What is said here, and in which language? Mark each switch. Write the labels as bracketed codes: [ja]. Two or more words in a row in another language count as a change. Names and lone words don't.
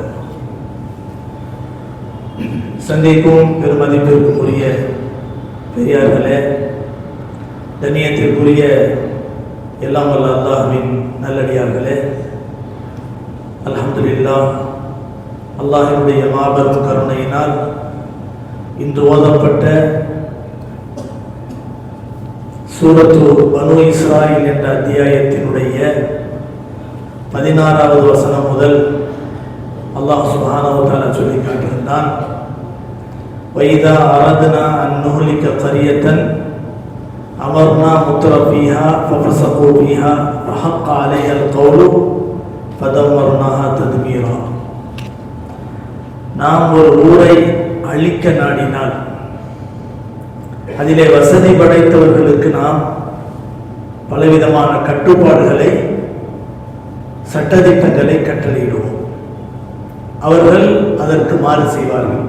[ta] சந்திக்கும் பெருமதிப்பிற்கும் உரிய பெரியார்களே, கண்ணியத்திற்குரிய எல்லாம் வல்ல அல்லாஹ்வின் நல்லடியார்களே, அல்ஹம்துலில்லாஹ், அல்லாஹ்வினுடைய மாபெரும் கருணையினால் இன்று ஓதப்பட்ட சூரத்து பனு இஸ்ராயில் என்ற அத்தியாயத்தினுடைய 16வது வசனம் முதல் [ar] الله سبحانه وتعالى [ta] சொல்லி காட்டுகின்றான். [ar] وَإِذَا أَرَدْنَا أَن نُهْلِكَ قَرْيَةً أَمَرْنَا مُتْرَ فِيهَا فَفَسَقُوا فِيهَا فَحَقَّ عَلَيْهَا الْقَوْلُ فَدَمَّرْنَاهَا تَدْمِيرًا. [ta] நாம் ஒரு ஊரை அழிக்க நாடினால் அதிலே வசதி படைத்தவர்களுக்கு நாம் பலவிதமான கட்டுப்பாடுகளை, சட்டதிட்டங்களை கட்டளையிடுவோம். அவர்கள் அதற்கு மாறு செய்வார்கள்.